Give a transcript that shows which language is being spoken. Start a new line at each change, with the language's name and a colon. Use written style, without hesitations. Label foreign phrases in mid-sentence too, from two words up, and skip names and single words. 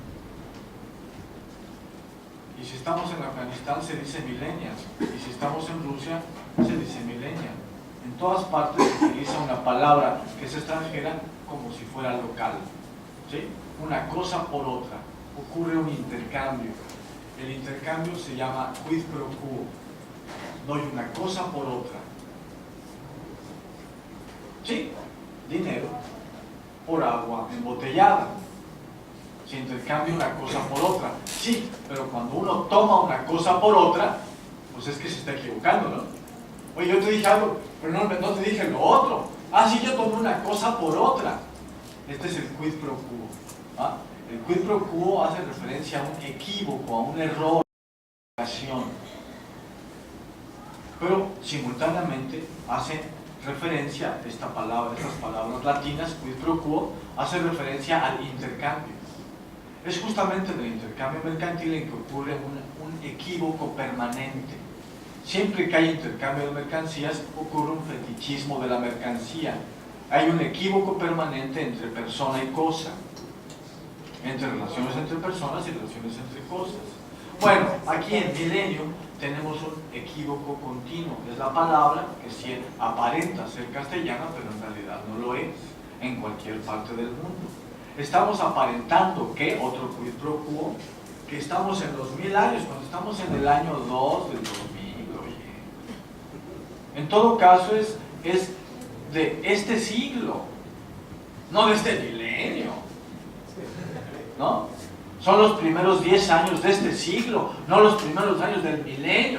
Spanish: Y si estamos en Afganistán, se dice millennials. Y si estamos en Rusia, se dice millennial. En todas partes se utiliza una palabra que es extranjera como si fuera local, ¿sí? Una cosa por otra, ocurre un intercambio. El intercambio se llama
Latin: quid pro quo,
Spanish: doy una cosa por otra, ¿sí? Dinero. por agua embotellada. Se intercambia una cosa por otra. Sí, pero cuando uno toma una cosa por otra, pues es que se está equivocando, ¿no? Oye, yo te dije algo, pero no te dije lo otro. Ah, sí, yo tomé una cosa por otra. Este es el
Latin: quid pro quo.
Spanish: ¿Ah? El
Latin: quid pro quo
Spanish: hace referencia a un equívoco, a un error, a una equivocación. Pero simultáneamente hace referencia a estas palabras latinas,
Latin: quid pro quo,
Spanish: hace referencia al intercambio. Es justamente en el intercambio mercantil en que ocurre un equívoco permanente. Siempre que hay intercambio de mercancías, ocurre un fetichismo de la mercancía. Hay un equívoco permanente entre persona y cosa, entre relaciones entre personas y relaciones entre cosas. Bueno, aquí en milenio tenemos un equívoco continuo. Es la palabra que sí aparenta ser castellana, pero en realidad no lo es, en cualquier parte del mundo. Estamos aparentando que, otro
Latin: quid pro quo,
Spanish: que estamos en los 1000 años, cuando estamos en el año 2 del 2000, oye. En todo caso es de este siglo, no de este milenio, ¿no? Son los primeros 10 años de este siglo, no los primeros años del milenio.